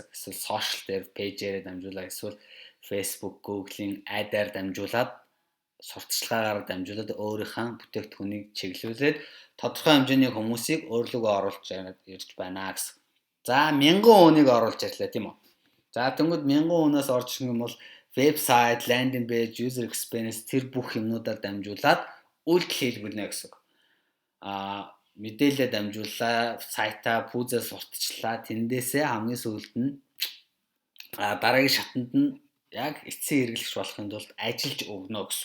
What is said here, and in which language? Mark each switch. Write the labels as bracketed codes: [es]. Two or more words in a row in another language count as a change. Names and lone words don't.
[mn] Эсвэл сошиал дээр пэйжээр дамжуулаад эсвэл Facebook, Google-ийн ad-аар дамжуулаад сурталчилгаагаар дамжуулаад өөрийнхөө бүтээгдэхүүнийг чиглүүлээд тодорхой хэмжээний хүмүүсийг өөрлөгөө оруулж ирж байна гэсэн. За 1000 хүнийг оруулж ирлээ тийм үү. За тэнгууд 1000 хүнээс орж ирэх юм бол вебсайт, [en] landing page, user experience [mn] тэр бүх юмнуудаар дамжуулаад үйлдэл хийлгүүлнэ гэсэн. Мэдээлэлээ дамжууллаа, сайтаа пүүзээ сурталчлаа. Тэндээсээ хамгийн сүүлд нь дараагийн шатанд нь яг эцсийн хэрэглэгч болохын тулд ажиллаж өгнө гэсэн.